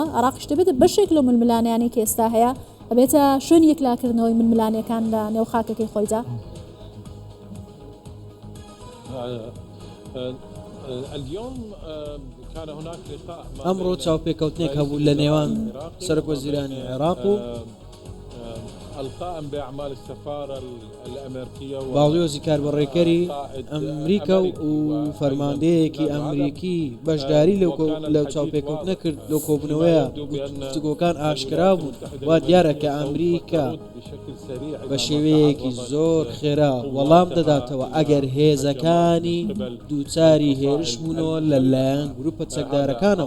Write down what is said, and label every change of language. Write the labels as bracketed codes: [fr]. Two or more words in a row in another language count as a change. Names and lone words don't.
[ckb] عێراقیش دەبێت بەشێک لەو ململانیانی کە ئێستا هەیە ئەبێتە شوێن یەکلاکردنەوەی ململانیەکان لە نێو خاکەکەی خۆیدا؟ ئەمڕۆ چاوپێکەوتنێک هەبوو لە نێوان سەرۆکوەزیرانی عێراق و [ar] القائم بأعمال السفارة الأمريكية [ckb] باڵیۆزی کاربڕێکەری ئەمریکا و فەرماندەیەکی ئەمریکی بەشداری لەو چاوپێکەوتنە کرد لەو کۆبوونەوەیە گفتوگۆکان ئاشکرا بوون وا دیارە کە ئەمریکا بە شێوەیەکی زۆر خێرا وەڵام دەداتەوە ئەگەر هێزەکانی دووچاری هێرش بوونەوە لەلایەن گروپە چەکدارەکانەوە.